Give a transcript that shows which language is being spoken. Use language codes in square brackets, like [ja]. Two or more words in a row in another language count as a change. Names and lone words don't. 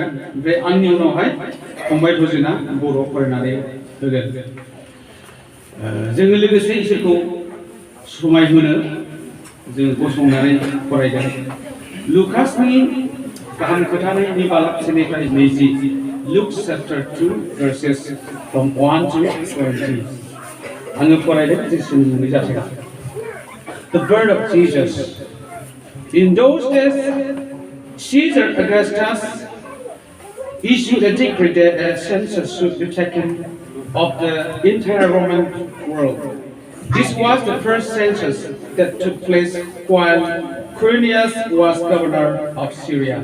[brx] ओमफ्राय आंनि उनावहाय फंबाय भजना बर' फरायनानै होगोन। जोङो लोगोसे इसोरखौ समायहोनो जों गसंनानै फरायगोन। लुकासनि गाहाम खोथानाय 2 बालाब 1निफ्राय 20 [en] Luke chapter 2 verses from 1 to 20 [brx] आङो फरायदों जिसुनि मुङै जाथों। [en] The word of Jesus. In those days, Caesar Augustus issued a decree that a census should be taken of the entire Roman world. This was the first census that took place while Quirinius was governor of Syria.